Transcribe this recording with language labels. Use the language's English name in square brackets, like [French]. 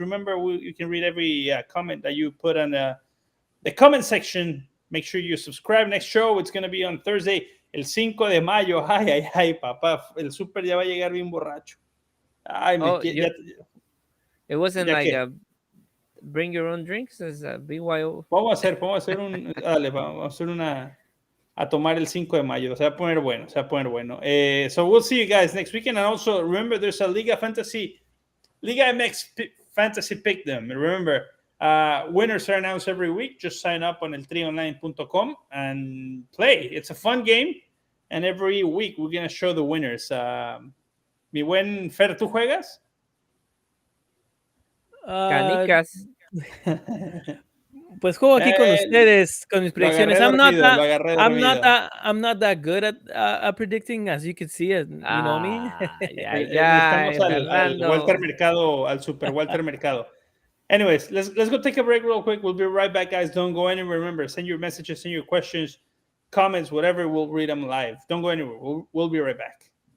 [English] Remember, you can read every comment that you put on the comment section. Make sure you subscribe. Next show, it's going to be on Thursday, [Spanish] el 5 de mayo. Ay, papá. El super ya va a llegar bien borracho. Ay, [English] it wasn't like bring your own drinks as BYO. [Spanish] Vamos a hacer a tomar el 5 de mayo. Se va a poner bueno. [English] So we'll see you guys next weekend. And also, remember, there's a Liga MX Fantasy Pick Them. Remember, winners are announced every week. Just sign up on el3online.com and play. It's a fun game. And every week, we're going to show the winners. [Spanish] Mi buen Fer, ¿tú juegas? Canicas. Pues juego aquí con ustedes, con mis Lo agarré predicciones. dormido, lo agarré dormido. [English] I'm not that good at predicting, as you can see. You know me. Ay, [Spanish] Necesitamos ay, al Walter Fernando. Mercado, al Super Walter Mercado. [English] Anyways, let's go take a break real quick. We'll be right back, guys. Don't go anywhere. Remember, send your messages, send your questions, comments, whatever. We'll read them live. Don't go anywhere. We'll be right back.